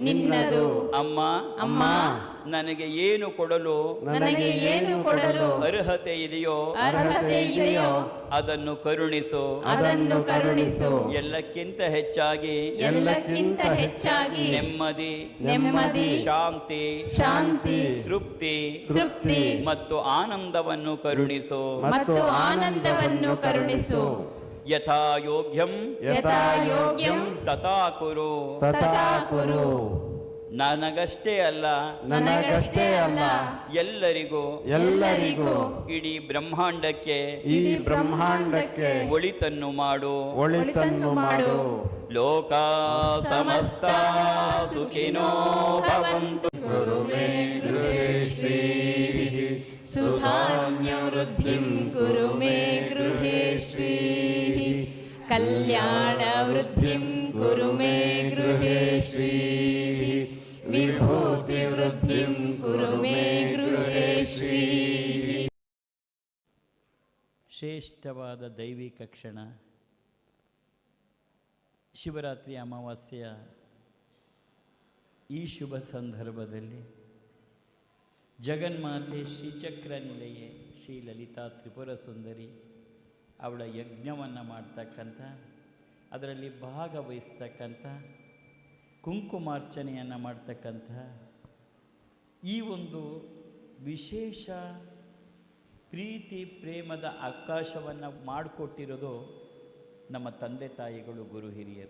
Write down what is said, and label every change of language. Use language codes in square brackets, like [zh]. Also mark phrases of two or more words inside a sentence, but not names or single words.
[kn] ಅಮ್ಮ ನನಗೆ ಏನು ಕೊಡಲು ಅರ್ಹತೆ ಇದೆಯೋ ಅದನ್ನು ಕರುಣಿಸು. ಎಲ್ಲಕ್ಕಿಂತ ಹೆಚ್ಚಾಗಿ ನೆಮ್ಮದಿ ಶಾಂತಿ ತೃಪ್ತಿ ಮತ್ತು ಆನಂದವನ್ನು ಕರುಣಿಸು. [sa] ಯಥಾ ಯೋಗ್ಯಂ ತಥಾ ಕುರು. [kn] ನನಗಷ್ಟೇ ಅಲ್ಲ ಎಲ್ಲರಿಗೂ ಇಡೀ ಬ್ರಹ್ಮಾಂಡಕ್ಕೆ ಒಳಿತನ್ನು ಮಾಡು. [sa] ಲೋಕ ಸಮಸ್ತ ಸುಖಿನೋ ಭವಂತು. ಸುಧಾನ್ಯವೃದ್ಧಿಂ ಕುರು ಮೇ ಗೃಹೇ ಶ್ರೀಃ. ಕಲ್ಯಾಣವೃದ್ಧಿಂ ಕುರು ಮೇ ಗೃಹೇ ಶ್ರೀಃ. ವಿಭೂತಿವೃದ್ಧಿಂ ಕುರು ಮೇ ಗೃಹೇ ಶ್ರೀಃ. [kn] ಶ್ರೇಷ್ಠವಾದ ದೈವಿಕ ಕ್ಷಣ, ಶಿವರಾತ್ರಿ ಅಮಾವಾಸ್ಯೆಯ ಈ ಶುಭ ಸಂದರ್ಭದಲ್ಲಿ ಜಗನ್ಮಾತೆ ಶ್ರೀಚಕ್ರ ನಿಲಯೆ ಶ್ರೀ ಲಲಿತಾ ತ್ರಿಪುರ ಸುಂದರಿ ಅವಳ ಯಜ್ಞವನ್ನು ಮಾಡ್ತಕ್ಕಂಥ, ಅದರಲ್ಲಿ ಭಾಗವಹಿಸ್ತಕ್ಕಂಥ, ಕುಂಕುಮಾರ್ಚನೆಯನ್ನು ಮಾಡ್ತಕ್ಕಂಥ ಈ ಒಂದು ವಿಶೇಷ ಪ್ರೀತಿ ಪ್ರೇಮದ ಅವಕಾಶವನ್ನು ಮಾಡಿಕೊಟ್ಟಿರೋದು ನಮ್ಮ ತಂದೆ ತಾಯಿಗಳು, ಗುರು ಹಿರಿಯರು.